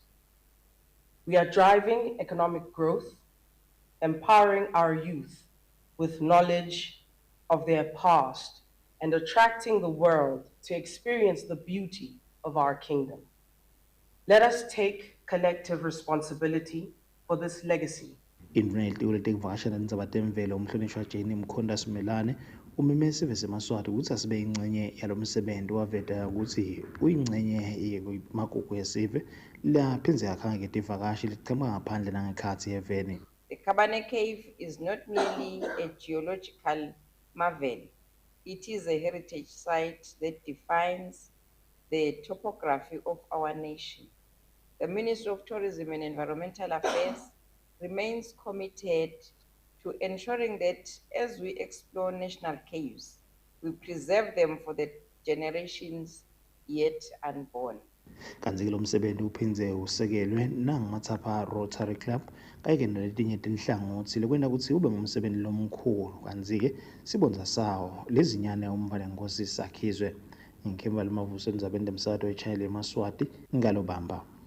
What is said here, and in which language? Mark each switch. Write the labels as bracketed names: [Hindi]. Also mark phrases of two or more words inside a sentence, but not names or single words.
[English] We are driving economic growth, empowering our youth with knowledge of their past, and attracting the world to experience the beauty of our kingdom. Let us take collective responsibility for this legacy. [Swati] Indvuna yelitiko letekuvakashela tindzaba temvelo umhlonishwa Jane Mkhonda Simelane umeme sive seMaswati kutsi asibe yincenye yalo msebenti waveta kutsi uyincenye yemagugu yesive laphindze yakhangeke tivakashi letichema ngaphandle nangekhatsi eveni. [English] The Kabane Cave is not merely a geological marvel. It is a heritage site that defines the topography of our nation. The Ministry of Tourism and Environmental Affairs remains committed to ensuring that as we explore national caves, we preserve them for the generations yet unborn. [Swati] Kanti lo msebenzi uphindze usekelwe nangaMatsapha Rotary Club kayike naletinye tinhlangothi lekwenta kutsi ube ngumsebenzi lomkhulu kanti-ke sibonza sawo lezinyane umvalenkosi sakhizwe ngikemba lemavuso endzabeni temsakato weChannel eMaswati ngalobamba.